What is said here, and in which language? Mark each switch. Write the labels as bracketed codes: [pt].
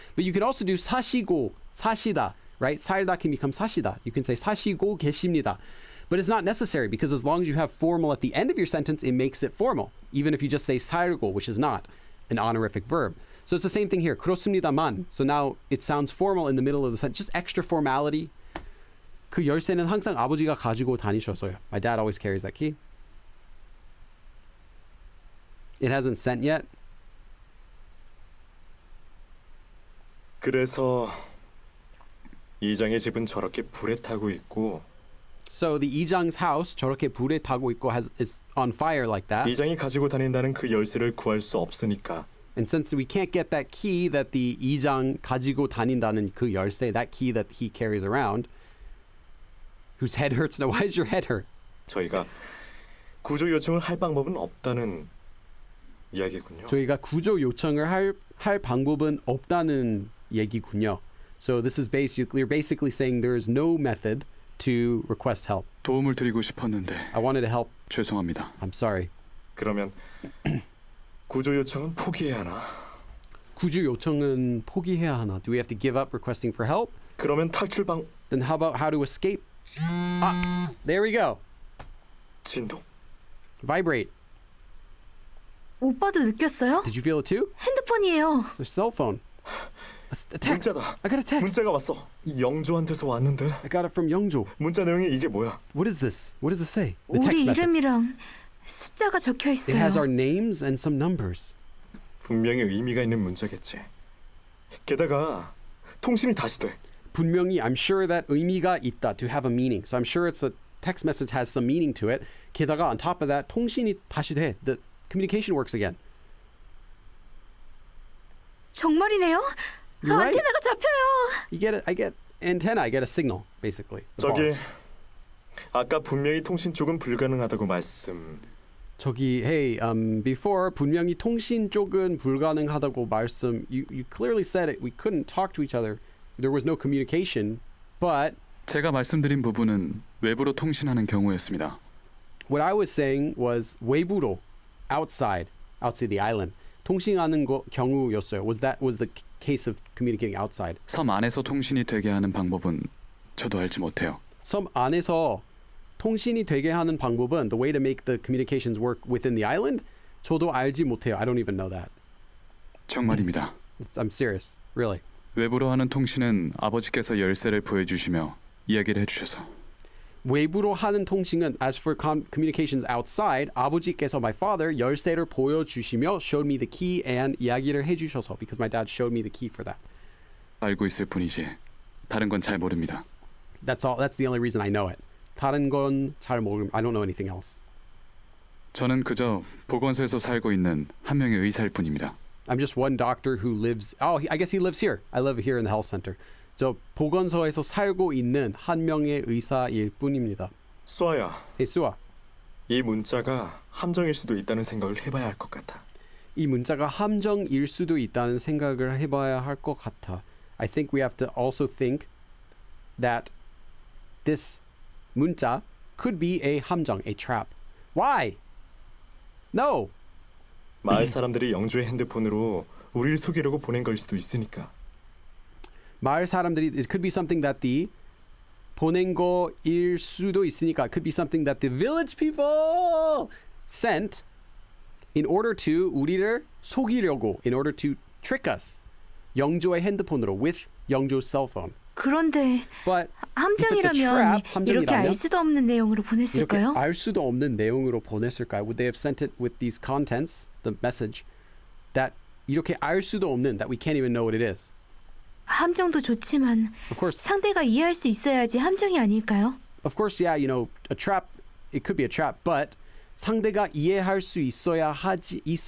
[en] But you can also do 사시고, 사시다, right? 살다 can become 사시다. You can say [ko] 사시고 계십니다. [en] But it's not necessary, because as long as you have formal at the end of your sentence, it makes it formal. Even if you just say 살고, which is not an honorific verb. So it's the same thing here. [ko] 그렇습니다만. [en] So now it sounds formal in the middle of the sentence. Just extra formality. [ko] 그 열쇠는 항상 아버지가 가지고 다니셔서요. [en] My dad always carries that key. It hasn't sent yet. [ko] 그래서 이장의 집은 저렇게 불에 타고 있고 [en] So the 이장's house [ko] 저렇게 불에 타고 있고 [en] is on fire like that. [ko] 이장이 가지고 다닌다는 그 열쇠를 구할 수 없으니까 [en] And since we can't get that key that the 이장 [ko] 가지고 다닌다는 그 열쇠, [en] that key that he carries around, whose head hurts now. Why does your head hurt? [ko] 저희가 구조 요청을 할 방법은 없다는 이야기군요. 저희가 구조 요청을 할 방법은 없다는 얘기군요. [en] So this is you're basically saying there is no method to request help. [ko] 도움을 드리고 싶었는데 [en] I wanted to help. [ko] 죄송합니다. [en] I'm sorry. [ko] 그러면 구조 요청은 포기해야 하나? 구조 요청은 포기해야 하나? [en] Do we have to give up requesting for help? [ko] 그러면 탈출 방 [en] Then how about how to escape? There we go. [ko] 진동. [en] Vibrate. [ko] 오빠도 느꼈어요? [en] Did you feel it too? [ko] 핸드폰이에요. [en] It's a cell phone. A text. [ko] 문자다. [en] I got a text. [ko] 문자가 왔어. 영조한테서 왔는데. [en] I got it from 영조. [ko] 문자 내용이 이게 뭐야? [en] What is this? What does it say? The text [ko] 우리 [en] message. [ko] 이름이랑 숫자가 적혀 [en] It has our [ko] 있어요. [en] names and some numbers. [ko] 분명히 의미가 있는 문자겠지. 게다가 통신이 다시 돼. [en] 분명히, I'm sure that [ko] 의미가 있다, [en] to have a meaning. So I'm sure it's a text message has some meaning to it. 게다가 on top of that, [ko] 통신이 다시 돼. [en] The communication works again. [ko] 정말이네요. [en] You're right. [ko] 안테나가 잡혀요. [en] You get it. I get antenna. I get a signal, basically. The [ko] 저기 [en] bars. [ko] 아까 분명히 통신 쪽은 불가능하다고 말씀. 저기, [en] hey, before [ko] 분명히 통신 쪽은 불가능하다고 말씀. [en] You clearly said it. We couldn't talk to each other. There was no communication. But [ko] 제가 말씀드린 부분은 외부로 통신하는 경우였습니다. [en] what I was saying was 외부로, outside the island. [ko] 통신하는 경우였어요. [en] Was the case of communicating outside? [ko] 섬 안에서 통신이 되게 하는 방법은 저도 알지 못해요. 섬 안에서 통신이 되게 하는 방법은 [en] the way to make the communications work within the island? [ko] 저도 알지 못해요. [en] I don't even know that. [ko] 정말입니다. [en] I'm serious. Really. [ko] 외부로 하는 통신은 아버지께서 열쇠를 보여주시며 이야기를 해주셔서 외부로 하는 통신은 [en] as for communications outside, [ko] 아버지께서 [en] my father [ko] 열쇠를 보여주시며 [en] showed me the key and [ko] 이야기를 해주셔서 [en] because my dad showed me the key for that. [ko] 알고 있을 뿐이지 다른 건 잘 모릅니다. [en] That's all. That's the only reason I know it. [ko] 다른 건 잘 모르. [en] I don't know anything else. [ko] 저는 그저 보건소에서 살고 있는 한 명의 의사일 뿐입니다. [en] I'm just one doctor who lives. Oh, I guess he lives here. I live here in the health center. [ko] 저 보건소에서 살고 있는 한 명의 의사일 뿐입니다. 수아야, [en] Hey, 수아. [ko] 이 문자가 함정일 수도 있다는 생각을 해봐야 할 것 같아. 이 문자가 함정일 수도 있다는 생각을 해봐야 할 것 같아. [en] I think we have to also think that this 문자 could be a 함정, a trap. Why? No. [ko] 마을 사람들이 영주의 핸드폰으로 우리를 속이려고 보낸 걸 수도 있으니까. 마을 사람들이 [en] it could be something that the [ko] 보낸 거일 수도 있으니까 [en] it could be something that the village people sent in order to [ko] 우리를 속이려고 [en] in order to trick us. 영조의 핸드폰으로 with 영조's cell phone. [ko] 그런데 [en] But [ko] 함정이라면 함정이라면? 이렇게 알 수도 없는 내용으로 이렇게 보냈을까요? 알 수도 없는 내용으로 보냈을까요? [en] Would they have sent it with these contents, the message, that [ko] 이렇게 알 수도 없는, [en] that we can't even know what it is? [ko] 함정도 좋지만 [en] Of course, [ko] 상대가 이해할 수 있어야지 함정이 아닐까요? [en] yeah, you know, a trap, it could be a trap, but [ko] 상대가 이해할 수 있어야지.